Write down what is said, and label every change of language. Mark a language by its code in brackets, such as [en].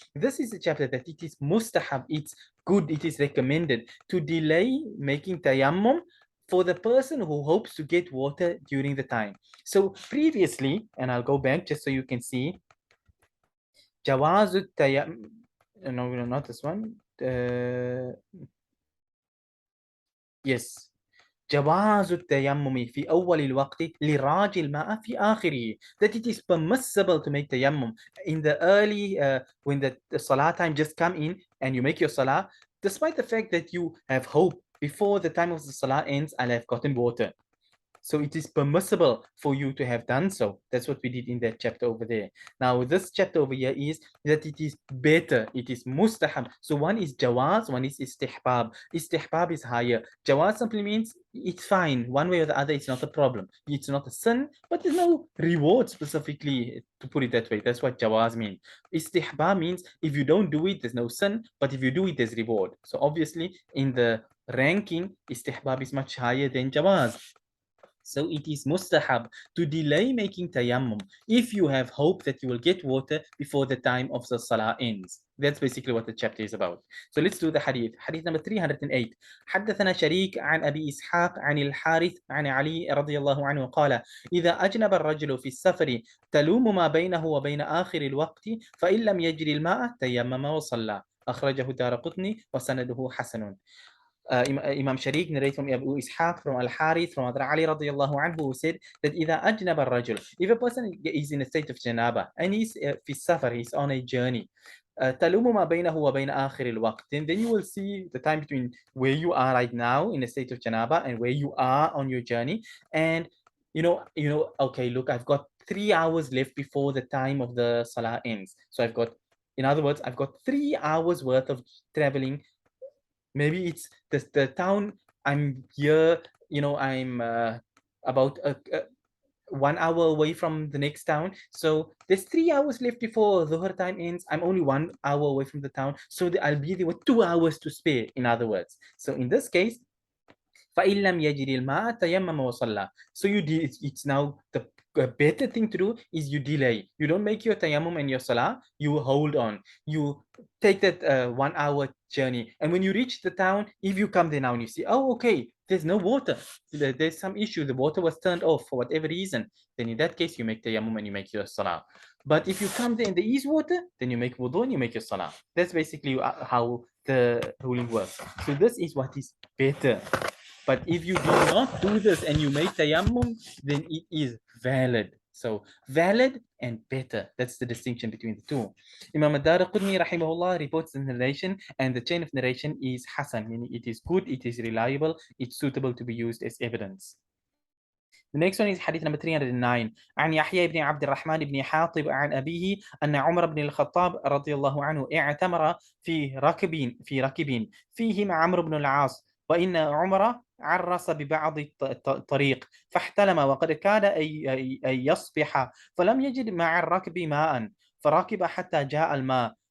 [en] This is a chapter that it is mustahab, it's good, it is recommended to delay making tayammum for the person who hopes to get water during the time. So previously, and I'll go back just so you can see, Jawazut tayammum, no, not this one. Yes. [ar] جواز التيمم في أول الوقت لراج الماء في آخره. [en] That it is permissible to make tayammum in the early, when the salah time just come in and you make your salah, despite the fact that you have hope before the time of the salah ends, I'll have gotten water. So it is permissible for you to have done so. That's what we did in that chapter over there. Now, this chapter over here is that it is better. It is mustahab. So one is jawaz, one is istihbab. Istihbab is higher. Jawaz simply means it's fine. One way or the other, it's not a problem. It's not a sin, but there's no reward specifically, to put it that way. That's what jawaz means. Istihbab means if you don't do it, there's no sin, but if you do it, there's reward. So obviously, in the ranking, istihbab is much higher than jawaz. So it is mustahab to delay making tayammum if you have hope that you will get water before the time of the salah ends. That's basically what the chapter is about. So let's do the hadith. Hadith number 308. [ar] حدثنا شريك عن أبي إسحاق عن الحارث عن علي رضي الله عنه قال: إذا أجنب الرجل في السفر تلوم ما بينه وبين آخر الوقت فإن لم يجري الماء تيمم وصلى. أخرجه الدارقطني وسنده حسن. [en] Imam Sharik narrates from Abu Ishaq, from Al-Harith, from Hadra Ali radiallahu anhu, who said that [ar] إذا أجنب الرجل, [en] if a person is in a state of janaba and he's [ar] في السفر, [en] he's on a journey, [ar] تلوم ما بينه وبين آخر الوقت, [en] then you will see the time between where you are right now in a state of janaba and where you are on your journey, and okay, look, I've got 3 hours left before the time of the salah ends. So in other words, I've got 3 hours worth of traveling. Maybe it's the town I'm here, I'm about 1 hour away from the next town. So there's 3 hours left before Dhuhr time ends. I'm only 1 hour away from the town. So I'll be there with 2 hours to spare, in other words. So in this case, [ar] فَإِن لَمْ يَجِرِ الْمَاءَ تَيَمَّمَ وَصَلَّى. [en] So it's now the better thing to do is you delay. You don't make your tayammum and your salah. You hold on. You take that 1 hour journey. And when you reach the town, if you come there now and you see, oh, okay, there's no water. There's some issue. The water was turned off for whatever reason. Then in that case, you make tayammum and you make your salah. But if you come there and there is water, then you make wudu and you make your salah. That's basically how the ruling works. So this is what is better. But if you do not do this and you make tayammum, then it is valid. So valid and better. That's the distinction between the two. Imam ad-Darqutni rahimahullah reports the narration, and the chain of narration is Hasan, meaning it is good, it is reliable, it's suitable to be used as evidence. The next one is hadith number 309. [ar] عن يحيى بن عبد الرحمن بن حاطب عن أبيه أن عمر بن الخطاب رضي الله عنه اعتمر في ركب فيهم عمرو بن العاص، وإن عمر عرس ببعض الطريق فاحتلم، وقد كاد أن يصبح فلم يجد مع الركب ماء فركب حتى جاء الماء.